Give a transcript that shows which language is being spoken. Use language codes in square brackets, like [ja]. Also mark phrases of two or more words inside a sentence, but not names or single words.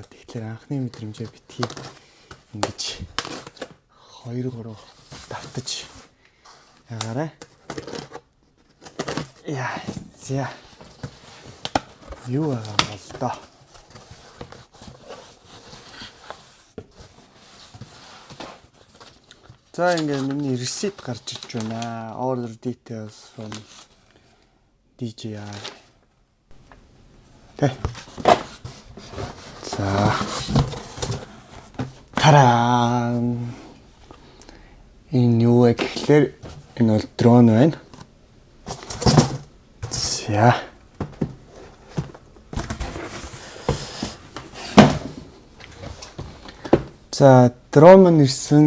[mn] Тэгэхээр анхны мэдрэмжээ битгий ингэж 2-3 давтаж ягаарай. Яа, зя. Юу байгаа бол доо. За ингээд миний receipt гарч ирж байна. [en] Order details from DJI. [mn] Тэ. За. Таран. Энэ юу вэ гэхлээр энэ бол дрон байна. За. За, дрон маань ирсэн.